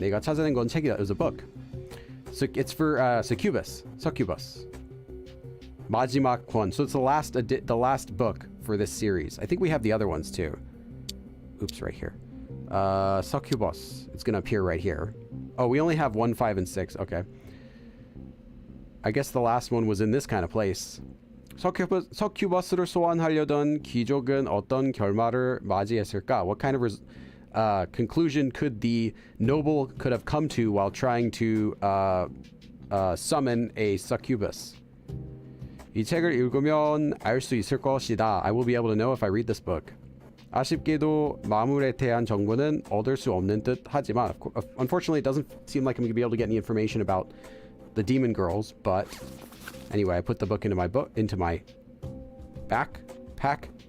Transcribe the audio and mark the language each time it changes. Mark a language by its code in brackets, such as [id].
[ko] 내가 찾아낸 건 책이다. [en] It was a book. So it's for succubus. [ko] 마지막 권. [en] So it's the last book for this series. I think we have the other ones too. Oops, right here. Succubus. It's gonna appear right here. Oh, we only have 1, 5, and 6. Okay. I guess the last one was in this kind of place. [ko] 서큐버스를 소환하려던 귀족은 어떤 결말을 맞이했을까? [en] What kind of conclusion could the noble could have come to while trying to summon a succubus? [ko] 이 책을 읽으면 알 수 있을 것이다. [en] I will be able to know if I read this book. [ko] 아쉽게도 마물에 대한 정보는 얻을 수 없는 듯 하지만 [en] unfortunately it doesn't seem like I'm going to be able to get any information about the demon girls, but anyway, I put the book into my back. pack.